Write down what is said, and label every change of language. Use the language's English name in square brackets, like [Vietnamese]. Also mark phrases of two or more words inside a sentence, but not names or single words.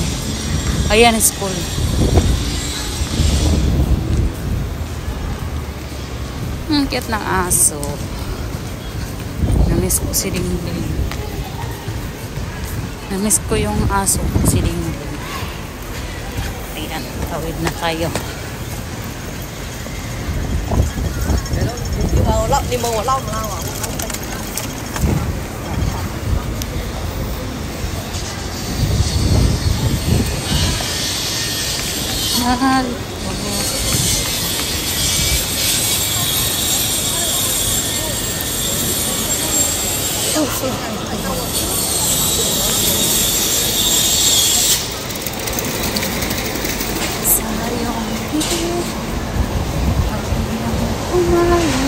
[Filipino] Ayan, school. Cute ng aso. Namiss ko si Dingding. Namiss ko yung aso, si Dingding. Tawid na tayo. [Cantonese] 你問我撈唔撈啊？ [Filipino] Mahal. Sayang hindi umalis.